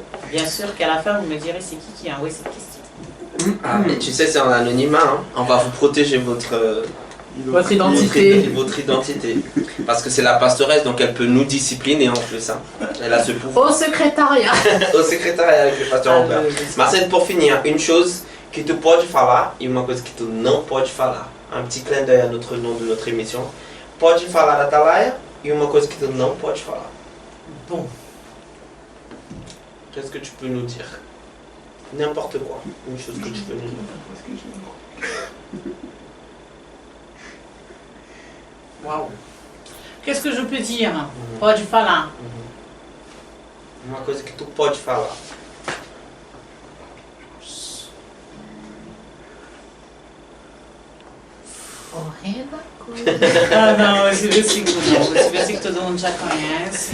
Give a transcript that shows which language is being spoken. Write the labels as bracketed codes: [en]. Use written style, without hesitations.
[fr] Bien sûr qu'à la fin vous me direz c'est qui a envoyé cette question. Ah, mais tu sais, c'est en anonymat. Hein. On va vous protéger votre identité. votre identité. Parce que c'est la pastoresse, donc elle peut nous discipliner en plus. Hein. Elle a ce pouvoir. Au secrétariat. Au secrétariat avec le pasteur Robert. [pt] Marcelo, [fr] pour finir, une chose que tu [pt] pode falar e uma coisa que tu não pode falar. [fr] Un petit clin d'œil à notre nom de notre émission. [pt] Pode falar Atalaia e uma coisa que tu não pode falar. [fr] Bon, Qu'est-ce que tu peux nous dire? N'importe quoi. Une chose que tu peux nous dire. waouh. Qu'est-ce que je peux dire? [pt] Pode falar. Uma coisa que tu pode falar. Horrenda coisa. Ah não, esse versículo não. Esse versículo todo mundo já conhece.